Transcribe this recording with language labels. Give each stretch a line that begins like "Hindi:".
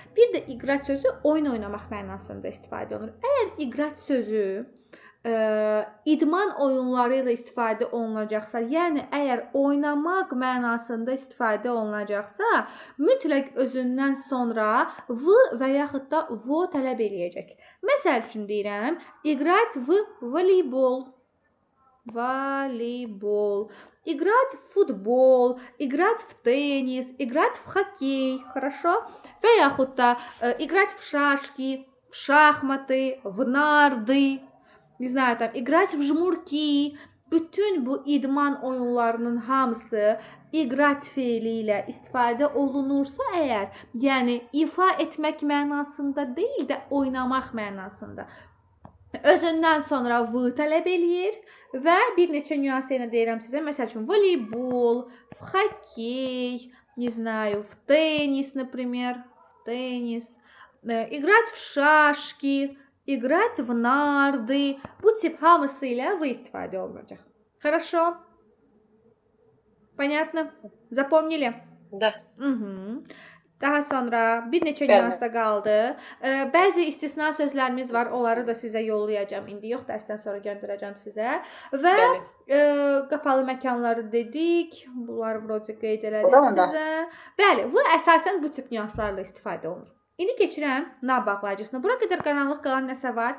Azerbaijani: Bir də играть sözü oyun oynamaq mənasında istifadə olunur. Əgər играть sözü idman oyunları ilə istifadə olunacaqsa, yəni əgər oynamaq mənasında istifadə olunacaqsa, mütləq özündən sonra v və yaxud da vo tələb eləyəcək. Məsəl üçün deyirəm,
Russian: играть в волейбол. Волейбол. Играть в футбол, играть в теннис, играть в хоккей. Хорошо?
Azerbaijani: Və yaxud da
Russian: играть в шашки, в шахматы, в нарды. Не знаю, там, играть в жмурки.
Azerbaijani: Bütün bu idman oyunlarının hamısı играть feili ilə istifadə olunursa əgər, yəni ifa etmək mənasında deyil də oynamaq mənasında, özündən sonra v tələb eləyir və bir neçə nüans ilə deyirəm sizə. Məsəl üçün voleybol,
Russian: в хоккей, не знаю, в теннис, например, в теннис, играть в шашки, играть в нарды.
Azerbaijani: Bu tip hamısı ilə v istifadə olunacaq.
Russian: Хорошо? Понятно? Запомнили? Da.
Azerbaijani: Daha sonra bir neçə nüans da qaldı. Bəzi istisna sözlərimiz var. Onları da sizə yollayacağam. İndi yox, dərsdən sonra göndərəcəm sizə. Və qapalı məkanları dedik. Bunları vroca qeyd elədim sizə. Bəli, bu əsasən bu tip nüanslarla istifadə olunur. İndi keçirəm na bağlayıcısına. Bura qədər qaranlıq qalan nəsə var?